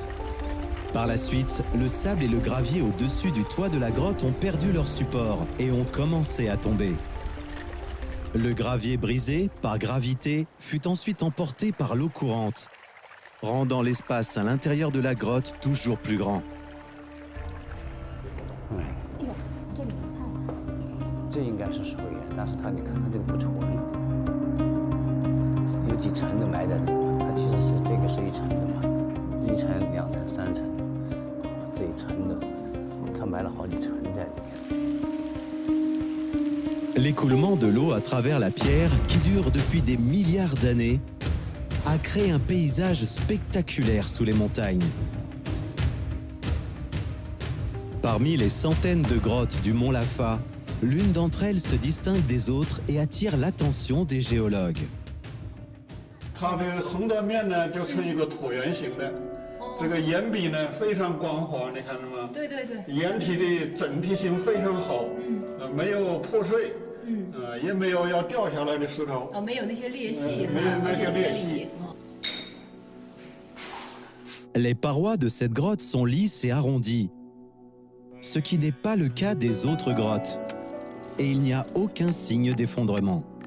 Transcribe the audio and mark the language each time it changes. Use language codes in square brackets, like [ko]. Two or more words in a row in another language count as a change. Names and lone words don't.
[fr] Par la suite, le sable et le gravier au-dessus du toit de la grotte ont perdu leur support et ont commencé à tomber. Le gravier brisé, par gravité, fut ensuite emporté par l'eau courante, rendant l'espace à l'intérieur de la grotte toujours plus grand. [zh] 这应该是水源，但是它你看它这个不纯，有几层的埋在里面，它其实是这个是一层的嘛，一层、两层、三层，这一层的，它埋了好几层在里面。 [fr] L'écoulement de l'eau à travers la pierre, qui dure depuis des milliards d'années, a créé un paysage spectaculaire sous les montagnes. Parmi les centaines de grottes du mont Laffa, l'une d'entre elles se distingue des autres et attire l'attention des géologues. [zh] 它的横断面呢，就成一个椭圆形的，这个岩壁呢非常光滑，你看到吗？对对对。岩体的整体性非常好，没有破碎，也没有要掉下来的石头。哦，没有那些裂隙，没有那些裂隙。 [fr] Les parois de cette grotte sont lisses et arrondies, ce qui n'est pas le cas des autres grottes, et il n'y a aucun signe d'effondrement.